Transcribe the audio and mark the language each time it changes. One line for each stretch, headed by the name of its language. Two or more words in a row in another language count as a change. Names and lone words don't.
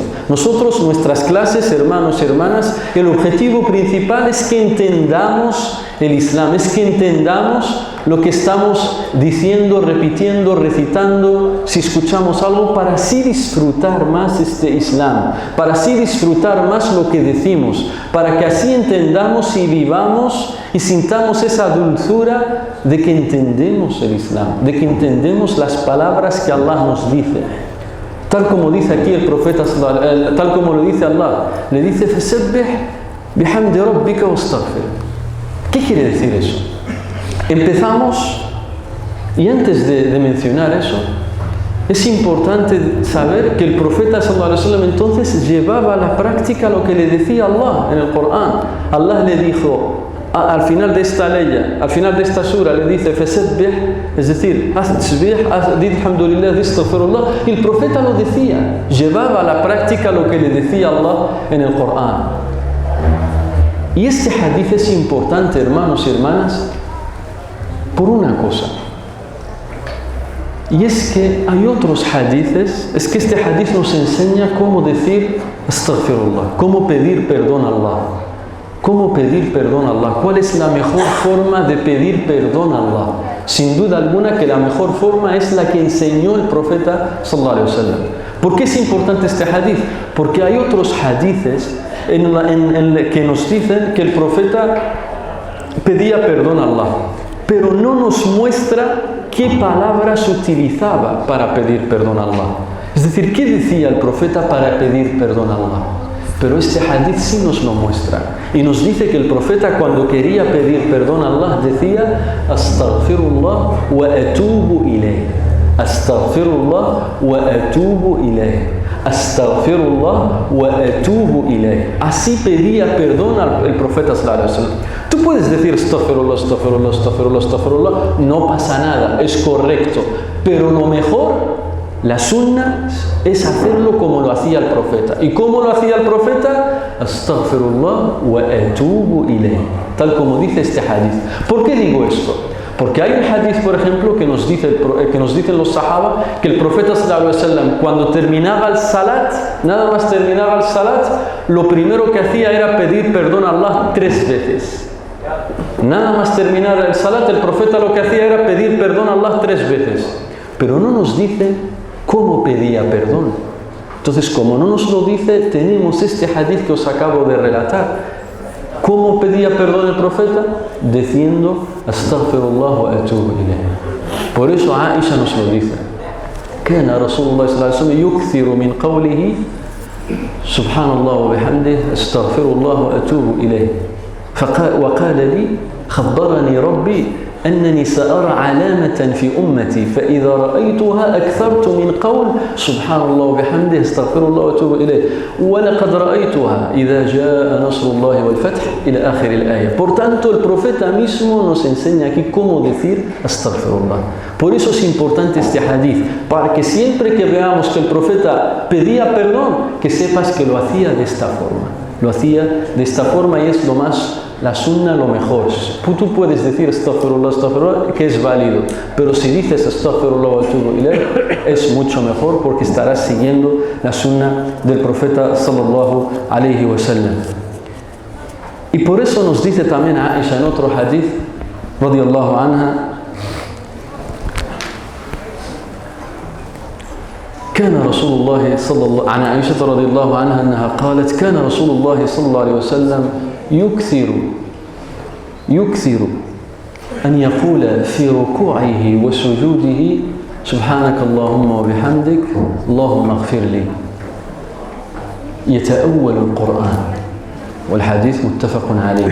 Spanish: Nosotros, nuestras clases, hermanos y hermanas, el objetivo principal es que entendamos el Islam, es que entendamos lo que estamos diciendo, repitiendo, recitando, si escuchamos algo, para así disfrutar más este Islam, para así disfrutar más lo que decimos, para que así entendamos y vivamos y sintamos esa dulzura de que entendemos el Islam, de que entendemos las palabras que Allah nos dice. Tal como dice aquí el profeta, tal como lo dice Allah, le dice
Arabic: فَسَبِّحْ بِحَمْدِ رَبِّكَ وَاسْتَغْفِرْ.
Spanish: ¿Qué quiere decir eso? Empezamos, y antes de mencionar eso, es importante saber que el profeta
Arabic: صلى الله عليه وسلم
Spanish: entonces llevaba a la práctica lo que le decía Allah en el Corán. Allah le dijo, al final de esta ley, al final de esta sura, le dice فَسَبِّحْ, es decir, haz tasbih, di alhamdulillah, di astaghfirullah, y el profeta lo decía, llevaba a la práctica lo que le decía Allah en el Corán. Y este hadith es importante, hermanos y hermanas, por una cosa. Y es que hay otros hadithes, es que este hadith nos enseña cómo decir astaghfirullah, cómo pedir perdón a Allah. ¿Cómo pedir perdón a Allah? ¿Cuál es la mejor forma de pedir perdón a Allah? Sin duda alguna que la mejor forma es la que enseñó el profeta
Arabic: صلى الله عليه وسلم.
Spanish: ¿Por qué es importante este hadith? Porque hay otros hadithes que nos dicen que el profeta pedía perdón a Allah, pero no nos muestra qué palabras utilizaba para pedir perdón a Allah. Es decir, ¿qué decía el profeta para pedir perdón a Allah? Pero este hadith sí nos lo muestra y nos dice que el profeta cuando quería pedir perdón a Allah decía
Arabic: أستغفر الله وأتوب إليه, أستغفر الله وأتوب إليه, أستغفر الله وأتوب إليه.
Spanish: Así pedía perdón el profeta
Arabic: صلى الله عليه وسلم.
Spanish: Tú puedes decir
Arabic: أستغفر الله، أستغفر الله، أستغفر الله، أستغفر الله,
Spanish: no pasa nada, es correcto, pero lo mejor, la sunna, es hacerlo como lo hacía el profeta. ¿Y cómo lo hacía el profeta?
Arabic: أستغفر الله وأتوب إليه,
Spanish: tal como dice este hadith. ¿Por qué digo esto? Porque hay un hadith, por ejemplo, que nos dicen los sahaba que el profeta
Arabic: صلى الله عليه وسلم
Spanish: cuando terminaba el salat, nada más terminaba el salat, lo primero que hacía era pedir perdón a Allah 3 veces. Nada más terminar el salat, el profeta lo que hacía era pedir perdón a Allah 3 veces. Pero no nos dice cómo pedía perdón. Entonces, como no nos lo dice, tenemos este hadith que os acabo de relatar. ¿Cómo pedía perdón el profeta? Diciendo
Arabic: أستغفر الله وأتوب إليه.
Spanish: Por eso Aisha nos lo dice.
Arabic: كان رسول الله صلى الله عليه وسلم يكثر من قوله سبحان الله وبحمده استغفر الله واتوب اليه. وقال لي خبرني ربي أنني سأرى علامة في أمتي فإذا رأيتها أكثرت من قول سبحان الله وبحمده استغفر الله وأتوب إليه ولقد رأيتها إذا جاء نصر الله والفتح إلى آخر الآية.
Spanish: Por tanto, el profeta mismo nos enseña aquí cómo decir astaghfirullah. Por eso es importante este hadith, para que siempre que veamos que el profeta pedía perdón, que sepas que lo hacía de esta forma. Lo hacía de esta forma y es lo más, la sunna, lo mejor. Tú puedes decir
Arabic: أستغفر الله، أستغفر الله,
Spanish: que es válido, pero si dices
Arabic: أستغفر الله وأتوب إليه,
Spanish: es mucho mejor porque estarás siguiendo la sunna del profeta
Arabic: صلى الله عليه وسلم.
Spanish: Y por eso nos dice también Aisha en otro hadith
Arabic: رضي الله عنها, كان رسول الله صلى الله عن عائشة رضي الله عنها أنها قالت كان رسول الله صلى الله عليه وسلم يكثر أن يقول في ركوعه وسجوده سبحانك اللهم وبحمدك اللهم اغفر لي يتأول القرآن والحديث متفق عليه.